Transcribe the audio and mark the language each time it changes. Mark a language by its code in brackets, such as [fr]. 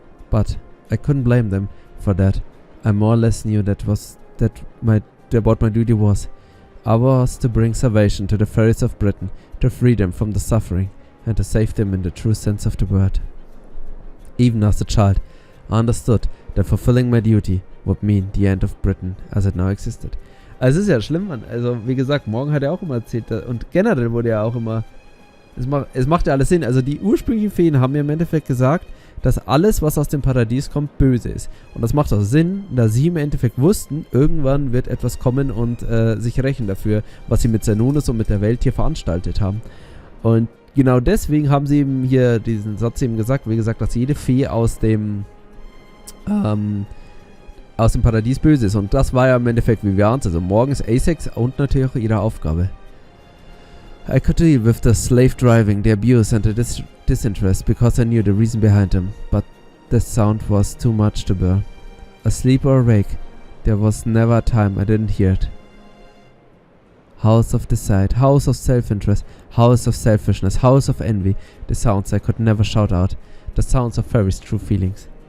[en] But I couldn't blame them for that. I more or less knew what my duty was. I was to bring salvation to the fairies of Britain, to free them from the suffering, and to save them in the true sense of the word. Even as a child, I understood that fulfilling my duty would mean the end of Britain as it now existed. [de] Also es ist ja schlimm, Mann. Also wie gesagt, Morgan hat ja auch immer erzählt, und generell wurde ja auch immer, es macht ja alles Sinn. Also die ursprünglichen Feen haben ja im Endeffekt gesagt, dass alles, was aus dem Paradies kommt, böse ist. Und das macht auch Sinn, da sie im Endeffekt wussten, irgendwann wird etwas kommen und sich rächen dafür, was sie mit Xernunes und mit der Welt hier veranstaltet haben. Und genau deswegen haben sie eben hier diesen Satz eben gesagt, wie gesagt, dass jede Fee aus dem Paradies böse ist. Und das war ja im Endeffekt wie wir also morgens A6 und natürlich auch ihre Aufgabe. [en] I could deal with the slave driving, the abuse and the disinterest because I knew the reason behind them, but the sound was too much to bear. Asleep or awake, there was never a time I didn't hear it. House of deceit, house of self-interest, house of selfishness, house of envy, the sounds I could never shout out, the sounds of fairies' true feelings.